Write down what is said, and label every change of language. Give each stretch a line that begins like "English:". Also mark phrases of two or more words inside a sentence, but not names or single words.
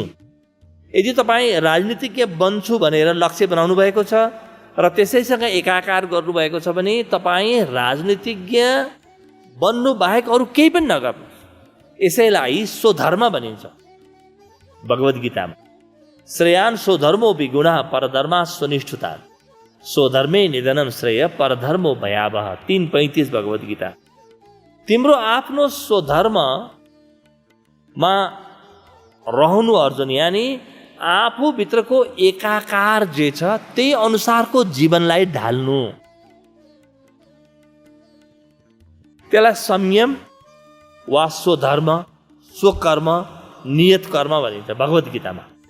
Nepali: यदि तपाईँ राजनीतिज्ञ बन्छु भनेर लक्ष्य बनाउनु भएको छ र त्यसैसँग एकाकार गर्नुभएको छ भने तपाईँ राजनीतिज्ञ बन्नु बाहेक अरू केही पनि नगर्नु। यसैलाई स्वधर्म भनिन्छ भगवद् गीतामा।
Sanskrit: श्रेयान् स्वधर्मो विगुणः परधर्मा स्वनिष्ठुता, स्वधर्मे निधनम श्रेय परधर्मो भयावह।
Nepali: 3:35 भगवद् गीता। तिम्रो आफ्नो स्वधर्ममा रहनु अर्जुन, यानि आफूभित्रको एकाकार जे छ त्यही अनुसारको जीवनलाई ढाल्नु। त्यसलाई संयम वा स्वधर्म, स्वकर्म, नियत कर्म भनिन्छ भगवद् गीतामा।